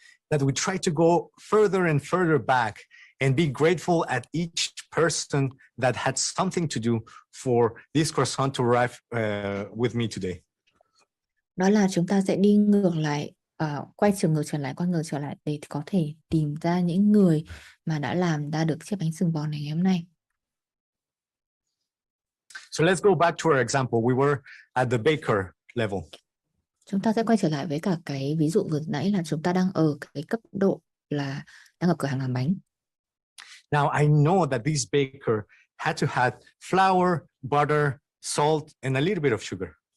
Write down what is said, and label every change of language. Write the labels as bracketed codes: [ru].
[en] That we try to go further and further back and be grateful at each person that had something to do for this croissant to arrive with me today. [vi] Đó là chúng ta sẽ đi ngược lại, quay ngược trở lại để có thể tìm ra những người mà đã làm ra được chiếc bánh sừng bò này ngày hôm nay. [en] So let's go back to our example. We were at the baker level. [vi] Chúng ta sẽ quay trở lại với cả cái ví dụ vừa nãy là chúng ta đang ở cái cấp độ là đang ở cửa hàng làm bánh. [en] Now I know that this baker had to have flour, butter, salt, and a little bit of sugar.